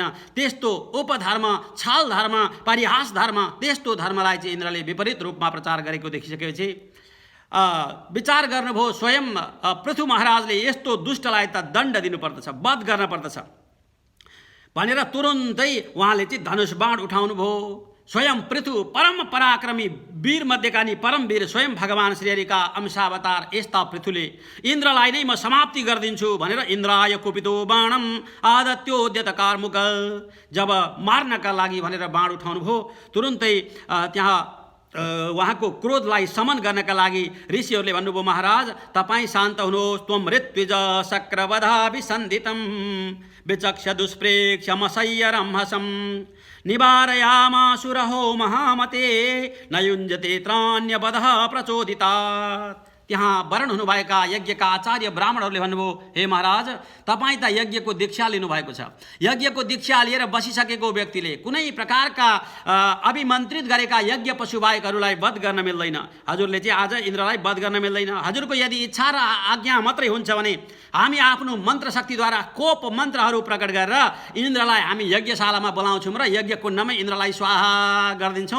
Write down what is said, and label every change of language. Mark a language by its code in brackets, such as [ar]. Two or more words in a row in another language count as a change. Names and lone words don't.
[ne] त्यस्तो उपधर्म, छल धर्म, परिहास धर्म, त्यस्तो धर्मलाई चाहिँ इन्द्रले विपरीत रूपमा प्रचार गरेको देखिसकेपछि विचार गर्नुभयो, स्वयं पृथु महाराजले यस्तो दुष्टलाई त दण्ड दिनुपर्दछ, वध गर्न पर्दछ भनेर तुरुन्तै उहाँले चाहिँ धनुष बाण उठाउनुभयो। स्वयं पृथु परम पराक्रमी वीर मध्येका नि परम वीर स्वयं भगवान श्रीहरिका अंशावतार यस्ता पृथुले इन्द्रलाई नै म समाप्ति गरिदिन्छु भनेर [sa] इन्द्राय कुपितो बाणम आदत्योद्यत कार्मुक, [ne] जब मार्नका लागि भनेर बाण उठाउनुभयो, तुरुन्तै त्यहाँ उहाँको क्रोधलाई समन गर्नका लागि ऋषिहरूले भन्नुभयो, महाराज तपाईँ शान्त हुनुहोस्, [sa] त्वं मृत्युज शक्रवधाभिसन्धितं विचक्ष दुष्प्रेक्ष्यमशय्यरंहसं निवारयामासुरहो महामते न युञ्जते त्राण्यवधः प्रचोदितात्। [ne] त्यहाँ वरण हुनुभएका यज्ञका आचार्य ब्राह्मणहरूले भन्नुभयो, हे महाराज, तपाईँ त यज्ञको दीक्षा लिनुभएको छ। यज्ञको दीक्षा लिएर बसिसकेको व्यक्तिले कुनै प्रकारका अभिमन्त्रित गरेका यज्ञ पशुबाहेकहरूलाई वध गर्न मिल्दैन। हजुरले चाहिँ आज इन्द्रलाई वध गर्न मिल्दैन। हजुरको यदि इच्छा र आज्ञा मात्रै हुन्छ भने हामी आफ्नो मन्त्र शक्तिद्वारा कोप मन्त्रहरू प्रकट गरेर इन्द्रलाई हामी यज्ञशालामा बोलाउँछौँ र यज्ञ कुण्डमै इन्द्रलाई स्वाहा गरिदिन्छौँ।